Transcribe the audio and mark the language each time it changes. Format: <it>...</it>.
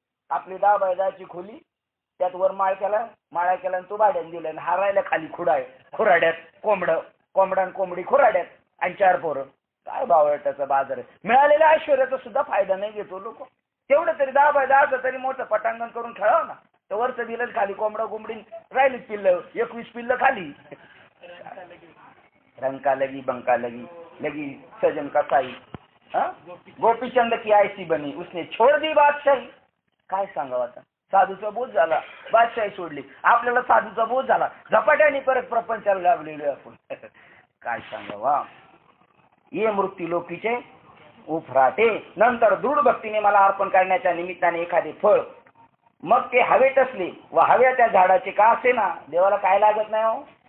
<mr>आपली 10 बैलाची खोली, त्यात वर माळा केला आणि तो भाड्याने दिला. आणि हारायला खाली खुराड्यात कोंबडा कोंबडी खुराड्यात आणि 4 पोरं. काय बावळटाचा बाजार आहे. मिळालेल्या ऐश्वर्याचा सुद्धा फायदा नाही घेतो लोक. तेवढं तरी 10 बाय 10 तरी मोठं पटांगण करून खेळावं ना. तर वरचं दिलं खाली कोंबडा कोंबडी राहिलीच पिल्लं, 21 पिल्लं खाली.</mr> <hi>रंका लगी बंका लगी सजन कसाई, गोपीचंद की ऐसी बनी उसने छोड़ दी बादशाही.</hi> <mr>काय सांगावं आता. साधूचा बोध झाला, बादशाही सोडली. आपल्याला साधूचा बोध झाला, झपाट्याने परत प्रपंचाला लागलेलो आपण. काय सांगावा. ये मृत्यू लोकीचे उफराटे. नंतर दृढ भक्तीने मला अर्पण करण्याच्या निमित्ताने एखादे फळ, मग ते हवेत असले व हव्या त्या झाडाचे का असे ना, देवाला काय लागत नाही हो.</mr>